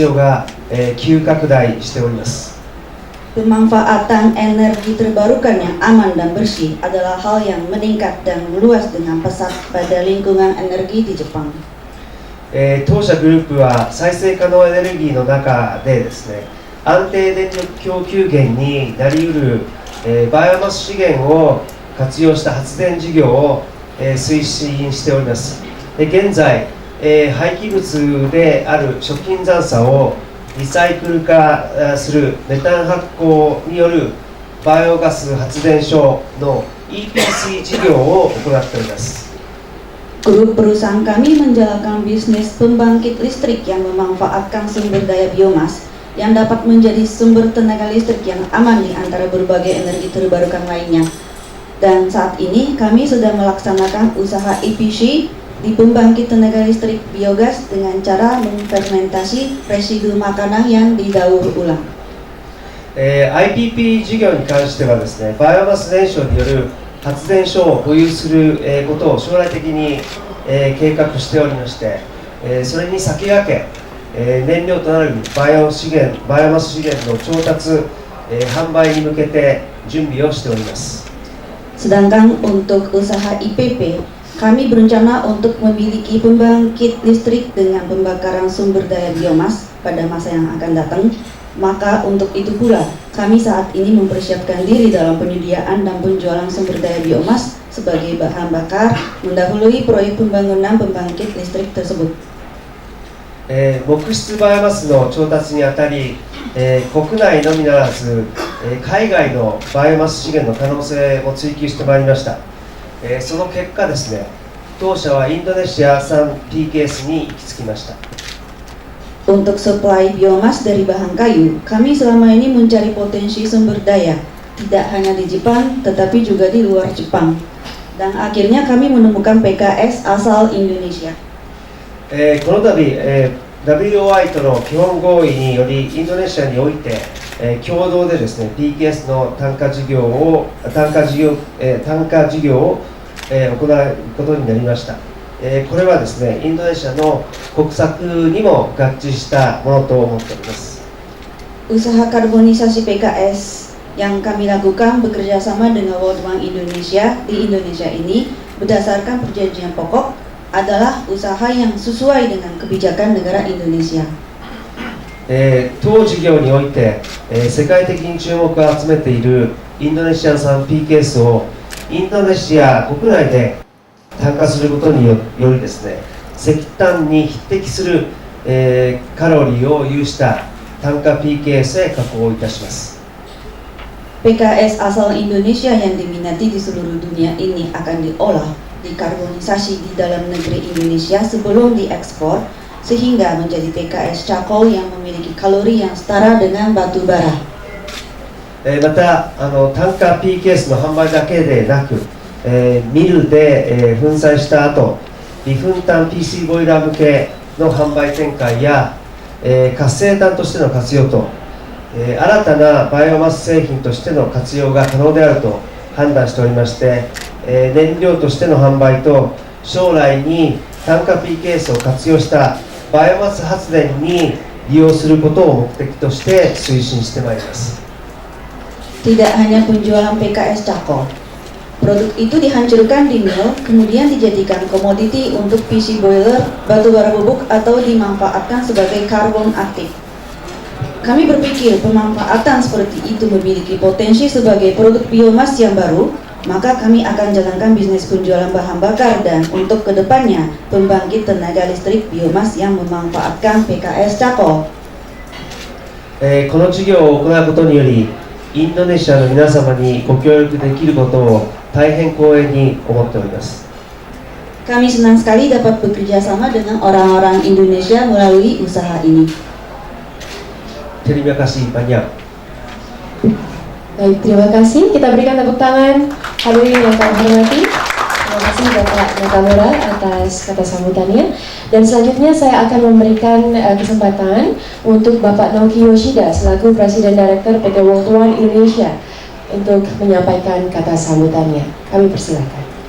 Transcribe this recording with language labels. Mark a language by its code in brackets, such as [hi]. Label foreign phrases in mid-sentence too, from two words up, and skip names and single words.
[ja] が、急拡大しております。 [id] Pemanfaatan energi terbarukan yang aman dan bersih adalah hal yang meningkat dan meluas dengan pesat pada lingkungan energi di Jepang. [ja] 当社グループは再生可能エネルギーの中でですね、安定電力供給源になりうる、バイオマス資源を活用した発電事業を、推進しております。現在、廃棄物である食品残渣をリサイクル化するメタン発酵によるバイオガス発電所の EPC 事業を行っております。 [id] Grup perusahaan kami menjalankan bisnis pembangkit listrik yang memanfaatkan sumber daya biomas yang dapat menjadi sumber tenaga listrik yang aman di antara berbagai energi terbarukan lainnya. Dan saat ini kami sedang melaksanakan usaha EPC di pembangkit tenaga listrik biogas dengan cara memfermentasi residu makanan yang didaur ulang. [ja] IPP 事業に関してはですね、バイオマス燃焼による発電所を保有することを将来的に計画しておりまして、それに先駆け燃料となるバイオマス資源の調達、販売に向けて準備をしております。 [id] Sedangkan untuk usaha IPP, kami berencana untuk memiliki pembangkit listrik dengan pembakaran sumber daya biomas pada masa yang akan datang. Maka untuk itu pula, kami saat ini mempersiapkan diri dalam penyediaan dan penjualan sumber daya biomas sebagai bahan bakar mendahului proyek pembangunan pembangkit listrik tersebut. [ja] 木質バイオマスの調達にあたり、国内のみならず、海外のバイオマス資源の可能性を追求してまいりました。その結果ですね、当社はインドネシア産 PKS に行き着きました。 [id] Untuk supply biomas dari bahan kayu, kami selama ini mencari potensi sumber daya, tidak hanya di Jepang, tetapi juga di luar Jepang. Dan akhirnya kami menemukan PKS asal Indonesia. [ja] この度、WOI との基本合意により、インドネシアにおいて、共同でですね、PKS の単価事業を行うことになりました。これはですね、インドネシアの国策にも合致したものと思っております。 [id] Usaha karbonisasi PKS yang kami lakukan bekerja sama dengan World Bank Indonesia di Indonesia ini berdasarkan perjanjian pokok adalah usaha yang sesuai dengan kebijakan negara Indonesia. [ja] 当事業において、世界的に注目を集めているインドネシア産 PKS をインドネシア国内で単価することによりですね、石炭に匹敵する、カロリーを有した単価 PKS へ加工いたします。 [id] PKS asal Indonesia yang diminati di seluruh dunia ini akan diolah, dikarbonisasi di dalam negeri Indonesia sebelum diekspor sehingga menjadi PKS charcoal yang memiliki kalori yang setara dengan batu bara. [ja] また単価 PKS の販売だけでなく、ミルで、粉砕した後、微粉炭 PC ボイラー向けの販売展開や、活性炭としての活用と、新たなバイオマス製品としての活用が可能であると判断しておりまして、燃料としての販売と将来に単価 PKS を活用したバイオマス発電に利用することを目的として推進してまいります。 [id] Tidak hanya penjualan PKS charcoal, produk itu dihancurkan di mill, kemudian dijadikan komoditi untuk PC boiler, batu bara bubuk, atau dimanfaatkan sebagai karbon aktif. Kami berpikir pemanfaatan seperti itu memiliki potensi sebagai produk biomas yang baru, maka kami akan jalankan bisnis penjualan bahan bakar dan untuk kedepannya pembangkit tenaga listrik biomas yang memanfaatkan PKS charcoal. [ja] この事業を行うことにより、インドネシアの皆様にご協力できることを大変光栄に思っております。 [id] Kami senang sekali dapat bekerja sama dengan orang-orang Indonesia melalui usaha ini. Terima kasih banyak. Baik, terima kasih. Kita berikan tepuk tangan hadirin yang kami hormati. Terima kasih Bapak Nakamura atas kata sambutannya. Dan selanjutnya saya akan memberikan kesempatan untuk Bapak Naoki Yoshida selaku Presiden Direktur PT World One Indonesia untuk menyampaikan kata sambutannya. Kami persilakan.